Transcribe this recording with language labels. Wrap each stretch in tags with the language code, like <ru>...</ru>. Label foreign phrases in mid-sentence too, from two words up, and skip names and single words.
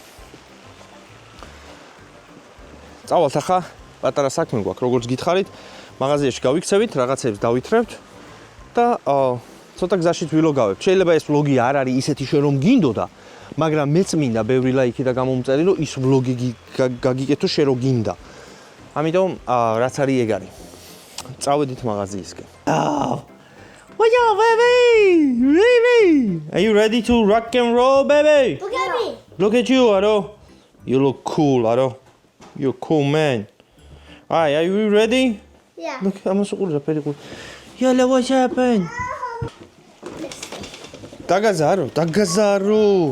<ka>წავალთ ახლა, პატარა საქმე გვაქვს, როგორც გითხარით, მაღაზიაში გავიქცევით, რაღაცებს დავითრევთ და ცოტა გზაშიც ვილოგავებთ. შეიძლება ეს ვლოგი არ არის ისეთი რომ გინდოდა, მაგრამ მეც მინდა ბევრი ლაიქი და გამომწერი, რომ ის ვლოგი გაგიკეთო შე რო გინდა. ამიტომ რაც არის ეგ არის. წავედით მაღაზიისკენ.</ka> <en>What's up, baby? Baby! Are you ready to rock and roll, baby? Look at me. Look at you, Aro. You look cool, Aro. You're a cool man. Alright, are you ready? Yeah. Look, I'm so cool. Yalla, what's happened? Tagazaru.</en>